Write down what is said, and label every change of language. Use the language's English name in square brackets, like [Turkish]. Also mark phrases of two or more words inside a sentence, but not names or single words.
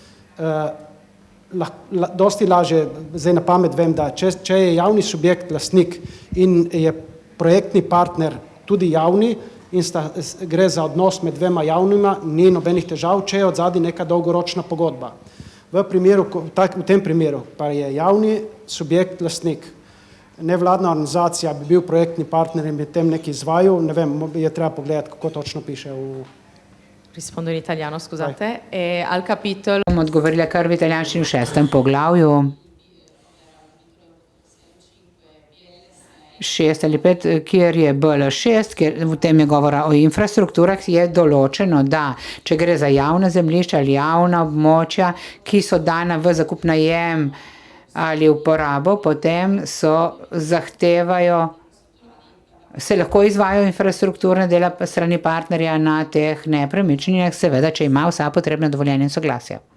[Slovenian] Dosti lažje, zdaj na pamet vem, da če je javni subjekt lastnik in je projektni partner tudi javni in gre za odnos med 2 javnima, ni nobenih težav, če je odzadaj neka dolgoročna pogodba. V tem primeru pa je javni subjekt lastnik. Nevladna organizacija bi bil projektni partner in bi tem nekaj izvajal, ne vem, je treba pogledati, kako točno piše v... [Italian] Rispondo in italiano, scusate. Al capitolo... [Slovenian] Bom odgovorila kar v italijanščini v 6. poglavju. 6 ali 5, kjer je BL6, kjer v tem je govora o infrastrukturah, je določeno, da če gre za javna zemljišča ali javna območja, ki so dana v zakup najem ali uporabo, potem se lahko izvajajo infrastrukturne dela strani partnerja na teh nepremičninah, seveda, če ima vsa potrebna dovoljenja in soglasja.